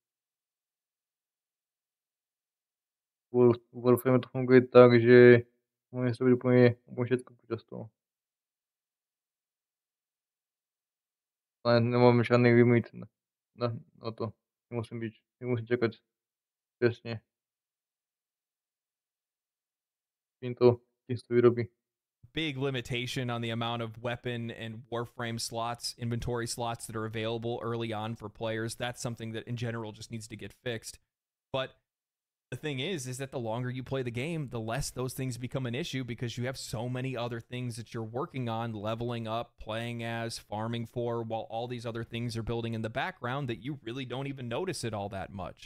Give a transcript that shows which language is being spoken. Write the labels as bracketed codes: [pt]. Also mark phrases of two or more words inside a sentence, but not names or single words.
[sk] V Warframe to funguje tak, že môžeš robiť úplne všetko počas toho. Nemáme žádný limit na to. Nemusím čakať presne, kým to vyrobí. [en] Big limitation on the amount of weapon and Warframe slots, inventory slots that are available early on for players. That's something that in general just needs to get fixed. But the thing is that the longer you play the game, the less those things become an issue because you have so many other things that you're working on, leveling up, playing as, farming for, while all these other things are building in the background that you really don't even notice it all that much.